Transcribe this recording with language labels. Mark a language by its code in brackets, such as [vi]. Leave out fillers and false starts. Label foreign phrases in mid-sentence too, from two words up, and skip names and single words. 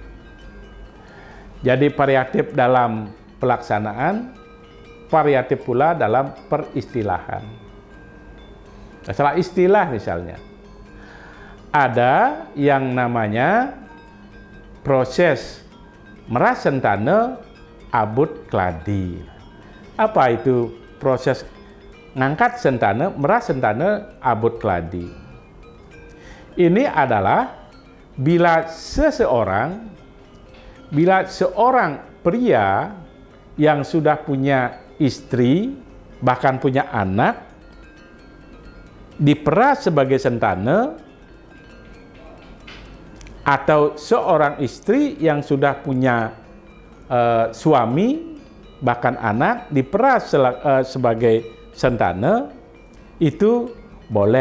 [id] Jadi variatif dalam pelaksanaan, variatif pula dalam peristilahan. Masalah istilah misalnya, ada yang namanya proses [ban] meras sentana abut kladi. [id] Apa itu proses ngangkat sentana, [ban] meras sentana abut kladi? [id] Ini adalah bila seorang pria yang sudah punya istri, bahkan punya anak, diperas sebagai sentana, atau seorang istri yang sudah punya suami bahkan anak diperas sebagai sentana, itu boleh.